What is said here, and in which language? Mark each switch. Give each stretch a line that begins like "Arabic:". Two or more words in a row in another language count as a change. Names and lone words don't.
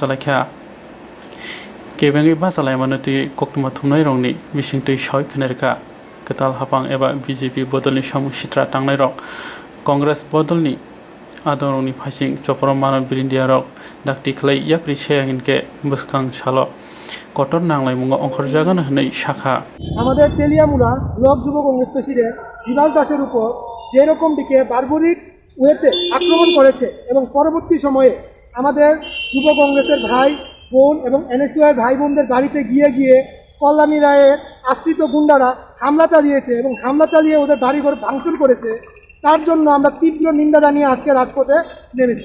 Kok Borok: बासालाय मानति कक्टमा थुमनाय रंगनि बिसिंतै सावै खनेरका कताल हापां एबा BJP बदलनि सामंसित्रा तांनाय रक कांग्रेस बदलनि आदरनि फाइसिं चपरम मानव बिरिन्दिया रक दाक्ति खलै याप्रि सेयागिनके बसखां सालो कटर नांलाय मुंगा अंखर जागोन हनै शाखा
Bangla: আমাদের তেলিয়ামুড়া ব্লক যুব কংগ্রেস প্রেসিডেন্ট বিভাস দাসের উপর যে রকম দিকে বারবারিক ওয়েতে আক্রমণ করেছে এবং পরবর্তী সময়ে আমাদের যুব কংগ্রেসের ভাই বোন এবং NSUI ভাই বোনদের বাড়িতে গিয়ে কল্যাণী রায়ের আশ্রিত গুন্ডারা হামলা চালিয়েছে এবং হামলা চালিয়ে ওদের বাড়িঘর ভাঙচুর করেছে, তার জন্য আমরা তীব্র নিন্দা জানিয়ে আজকে রাজপথে নেমেছি।